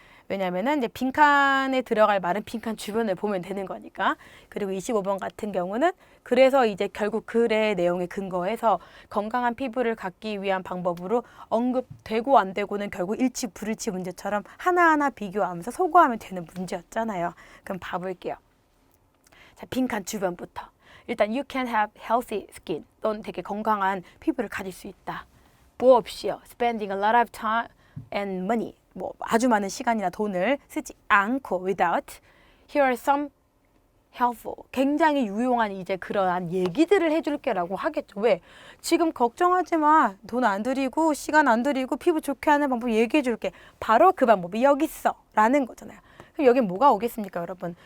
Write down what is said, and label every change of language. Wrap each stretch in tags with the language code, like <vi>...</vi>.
<ko>왜냐면은 이제 빈칸에 들어갈 말은 빈칸 주변을 보면 되는 거니까. 그리고 25번 같은 경우는 그래서 이제 결국 글의 내용에 근거해서 건강한 피부를 갖기 위한 방법으로 언급되고 안 되고는 결국 일치 불일치 문제처럼 하나하나 비교하면서 소거하면 되는 문제였잖아요. 그럼 봐볼게요. 자, 빈칸 주변부터. 일단</ko> <en>you can have healthy skin.</en> <ko>넌 되게 건강한 피부를 가질 수 있다. 뭐 없이요.</ko> <en>spending a lot of time and money.</en> <ko>뭐 아주 많은 시간이나 돈을 쓰지 않고</ko> <en>without. Here are some helpful.</en> <ko>굉장히 유용한 이제 그러한 얘기들을 해줄게라고 하겠죠. 왜? 지금 걱정하지 마. 돈 안 들이고 시간 안 들이고 피부 좋게 하는 방법 얘기해줄게. 바로 그 방법이 여기 있어. 라는 거잖아요. 그럼 여긴 뭐가 오겠습니까, 여러분?</ko>